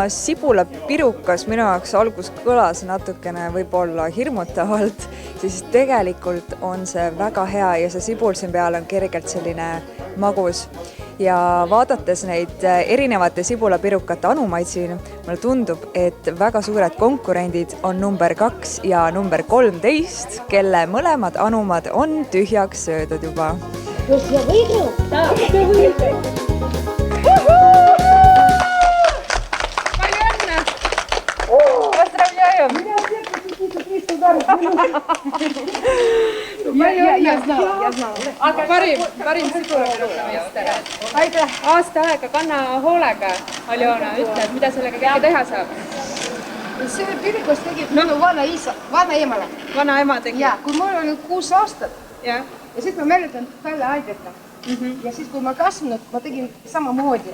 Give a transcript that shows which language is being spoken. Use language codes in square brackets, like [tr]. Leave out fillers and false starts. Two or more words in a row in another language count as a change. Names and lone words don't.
[et] sibulapirukas minu jaoks algus kõlas natukene võib-olla hirmutavalt, siis tegelikult on see väga hea ja see sibul siin peal on kergelt selline magus. Ja vaadates neid erinevate sibulapirukate anumaid siin, mulle tundub, et väga suured konkurendid on number 2 ja number 13, kelle mõlemad anumad on tühjaks söödud juba. [ru] Jos я выиграл? Да, ты выиграл. [et] Palju õnne! [ru] Поздравляем! Я знала. [et] Parim sibulapirukameister. Aasta aega kanna hoolega, Aljona, ütle, mida sellega kõike teha saab? See pirukas tegi minu vana emale. Vana ema tegi? Ja, kui mul oli 6 aastat. Ja siis ma mäletan Kalle Aideta. Ja siis kui ma kasvanud, ma tegin samamoodi.